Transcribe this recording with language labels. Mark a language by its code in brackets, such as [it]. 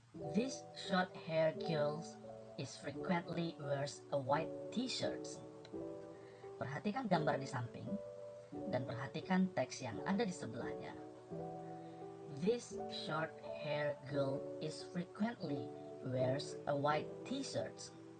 [en] This short-haired girl is frequently wears a white t-shirt. [id] Perhatikan gambar di samping dan perhatikan teks yang ada di sebelahnya. [en] This short-haired girl is frequently wears a white t-shirt.